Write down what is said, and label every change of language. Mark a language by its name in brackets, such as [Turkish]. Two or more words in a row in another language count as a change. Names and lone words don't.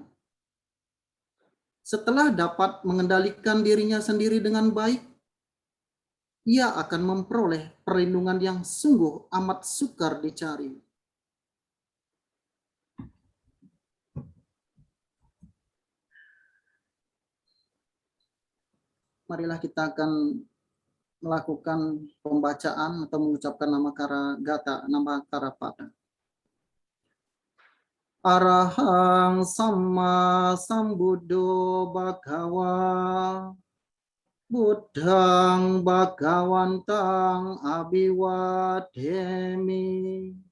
[Indonesian] Setelah dapat mengendalikan dirinya sendiri dengan baik, ia akan memperoleh perlindungan yang sungguh amat sukar dicari. Marilah kita akan melakukan pembacaan atau mengucapkan nama Karagata, nama Karapada. [Pali] Arahang Samma Sambuddho Bhagava Buddhang Bhagawantang Abhiwademi